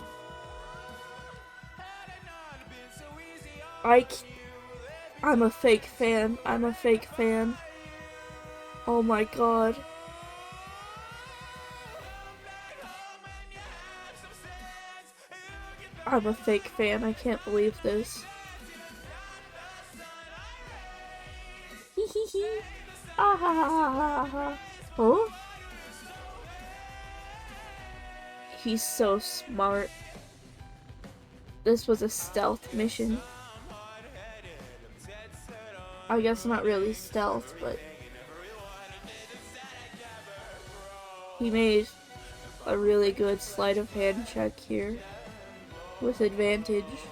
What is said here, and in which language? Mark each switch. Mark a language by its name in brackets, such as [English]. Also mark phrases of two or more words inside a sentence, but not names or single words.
[English] I'm a fake fan. I'm a fake fan. Oh my god. I'm a fake fan. I can't believe this. Hee hee hee. Ah ha ha ha ha. Huh? He's so smart. This was a stealth mission. I guess not really stealth, but he made a really good sleight of hand check here with advantage.